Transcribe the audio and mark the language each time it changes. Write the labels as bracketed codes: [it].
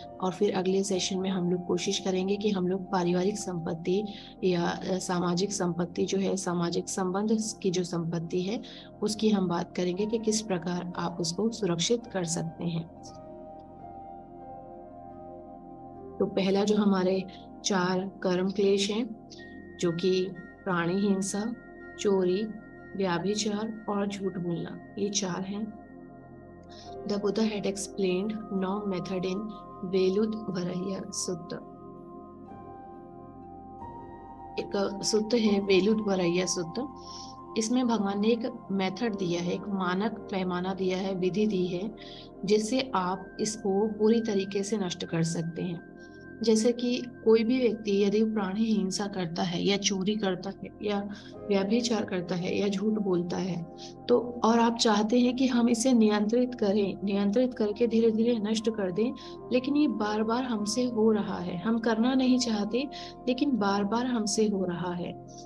[hi] और फिर अगले सेशन में हम लोग कोशिश करेंगे कि हम लोग पारिवारिक संपत्ति या सामाजिक संपत्ति जो है, सामाजिक संबंध की जो संपत्ति है, उसकी हम बात करेंगे कि किस प्रकार आप उसको सुरक्षित कर सकते हैं। तो पहला जो हमारे 4 कर्म क्लेश हैं, जो कि प्राणी हिंसा, चोरी, व्याभिचार और झूठ बोलना, ये 4 हैं। [en] The Buddha had explained no method in Veludvareyya sutra. [hi] एक सूत्र है वेलुदवरह्य सूत्र। इसमें भगवान ने एक मेथड दिया है, एक मानक पैमाना दिया है, विधि दी है, जिससे आप इसको पूरी तरीके से नष्ट कर सकते हैं। जैसे कि कोई भी व्यक्ति यदि प्राणी हिंसा करता है या चोरी करता है या व्यभिचार करता है या झूठ बोलता है, तो और आप चाहते हैं कि हम इसे नियंत्रित करें, नियंत्रित करके धीरे धीरे नष्ट कर दें, लेकिन ये बार बार हमसे हो रहा है, हम करना नहीं चाहते लेकिन बार बार हमसे हो रहा है।